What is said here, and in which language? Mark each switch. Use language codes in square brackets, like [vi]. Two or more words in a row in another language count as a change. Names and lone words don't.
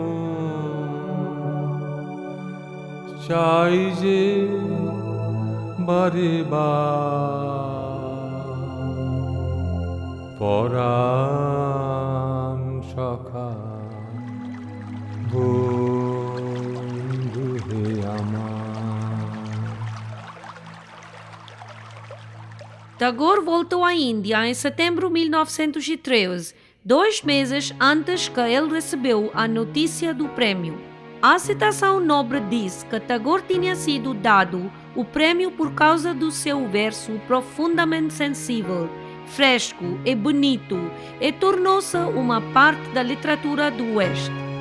[bn] চাই যে বারে পরাণ সখা বন্ধু হে আমার। [pt] Tagore voltou à Índia em setembro de 1913, 2 meses antes que ele recebeu a notícia do prêmio. A citação nobre diz que Tagore tinha sido dado o prêmio por causa do seu verso profundamente sensível, fresco e bonito, e tornou-se uma parte da literatura do Oeste.